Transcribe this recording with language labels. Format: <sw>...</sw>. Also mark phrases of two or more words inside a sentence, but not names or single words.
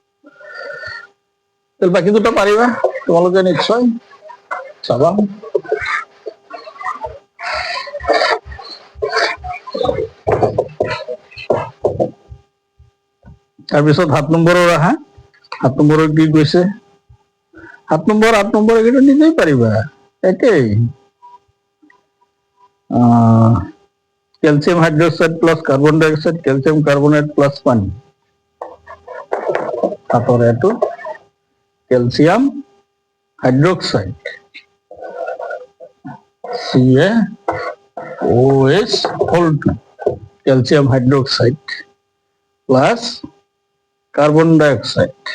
<as>বাকি দুটা পাৰিবা তোমালোকে নিশ্চয় চাবা তাৰপিছত 7 নম্বৰৰ আহা 7 নম্বৰৰ কি কৈছে 7 নম্বৰ এইটো নিজেই পাৰিবা একেই</as> <en>calcium hydroxide plus carbon dioxide calcium carbonate plus</en> <as>পানি তারপরে এটো</as> <en>calcium hydroxide CaOH2 calcium hydroxide plus carbon dioxide</en>